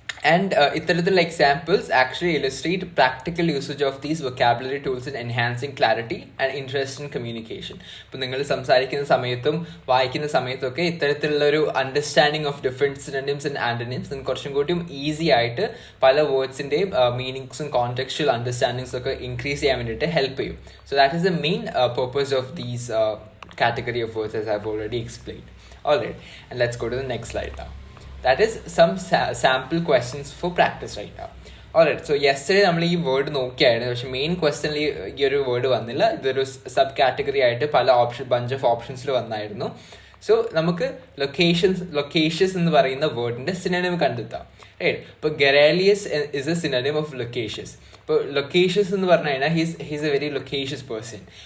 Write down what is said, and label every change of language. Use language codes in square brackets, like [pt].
[en] And [ml] ഇത്തരത്തിലുള്ള [en] Examples actually illustrate practical usage of these vocabulary tools in enhancing clarity and interest in communication. [ml] ഇപ്പം നിങ്ങൾ സംസാരിക്കുന്ന സമയത്തും വായിക്കുന്ന സമയത്തും ഒക്കെ ഇത്തരത്തിലുള്ള ഒരു [en] understanding of different synonyms and antonyms [ml] നിങ്ങൾക്ക് കുറച്ചും കൂടിയും ഈസി ആയിട്ട് പല വേർഡ്സിൻ്റെയും മീനിങ്സും കോണ്ടെക്സ്ച്വൽ അണ്ടർസ്റ്റാൻഡിങ്സും ഒക്കെ ഇൻക്രീസ് ചെയ്യാൻ വേണ്ടിയിട്ട് ഹെൽപ്പ് ചെയ്യും. [en] So that is the main purpose of these category of words, as I've already explained. Alright, and let's go to the next slide now. That is some sample questions for practice right now. [ml] Alright, [en] so yesterday [ml] നമ്മൾ ഈ word നോക്കിയായിരുന്നു, പക്ഷെ main ക്വസ്റ്റനിൽ ഈ ഒരു word വന്നില്ല. ഇതൊരു sub category ആയിട്ട് പല ബഞ്ച് ഓഫ് ഓപ്ഷൻസിൽ വന്നായിരുന്നു. സോ നമുക്ക് ലൊക്കേഷ്യസ് എന്ന് പറയുന്ന വേർഡിന്റെ സിനോണിം കണ്ടെത്താം. റൈറ്റ്, ഇപ്പോൾ [en] Garrulous is a synonym of loquacious. [ml] ഇപ്പോൾ ലൊക്കേഷ്യസ് എന്ന് പറഞ്ഞു കഴിഞ്ഞാൽ [en] He's a very loquacious person.